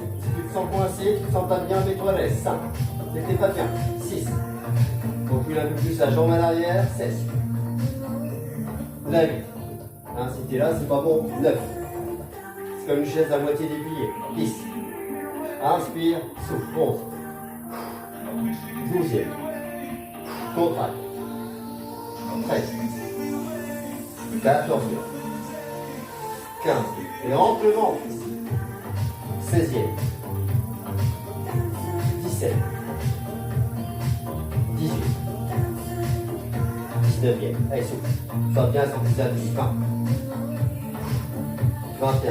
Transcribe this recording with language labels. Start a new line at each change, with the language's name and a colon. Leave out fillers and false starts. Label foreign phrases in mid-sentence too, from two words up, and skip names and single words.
French: Si tu te sens coincé, tu te sens pas bien, mets-toi à l'aise. 5. C'était pas bien. 6. Recule un peu plus la jambe à l'arrière. 7. La 8. Hein, si t'es là, c'est pas bon. 9. C'est comme une chaise à moitié dépliée. 10. Inspire, souffle. 11. 12e. Contracte. 13. 14e. 15. Et rentre le ventre. 16e. 17. 18. 19e. Allez, souple. Sois bien sur tes appuis. 20. 21.